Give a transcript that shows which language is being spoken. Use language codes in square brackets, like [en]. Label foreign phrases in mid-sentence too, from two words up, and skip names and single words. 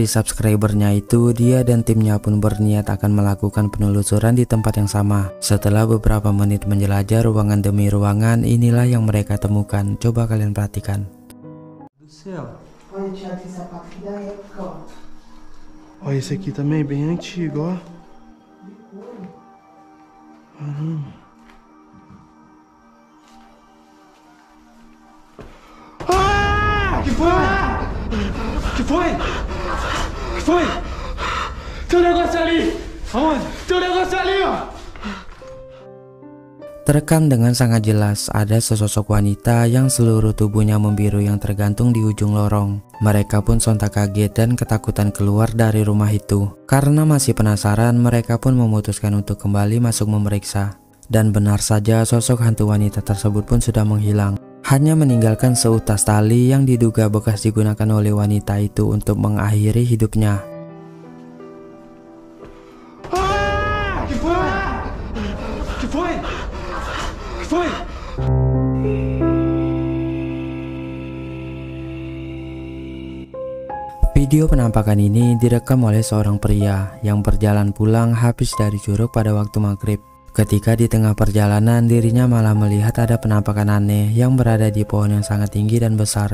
[id] subscribernya itu, dia dan timnya pun berniat akan melakukan penelusuran di tempat yang sama. Setelah beberapa menit menjelajah ruangan demi ruangan, inilah yang mereka temukan. Coba kalian perhatikan. [pt] Olha, esse aqui também é bem antigo, ó. Ah! Que foi? Que foi? Que foi? Tem um negócio ali! Aonde? Tem um negócio ali, ó! [id] Terekam dengan sangat jelas ada sesosok wanita yang seluruh tubuhnya membiru yang tergantung di ujung lorong. Mereka pun sontak kaget dan ketakutan keluar dari rumah itu. Karena masih penasaran, mereka pun memutuskan untuk kembali masuk memeriksa. Dan benar saja sosok hantu wanita tersebut pun sudah menghilang. Hanya meninggalkan seutas tali yang diduga bekas digunakan oleh wanita itu untuk mengakhiri hidupnya. [pt] Ah! Que foi? Que foi? Que foi? [id] Video penampakan ini direkam oleh seorang pria yang berjalan pulang habis dari Curug pada waktu maghrib. Ketika di tengah perjalanan, dirinya malah melihat ada penampakan aneh yang berada di pohon yang sangat tinggi dan besar.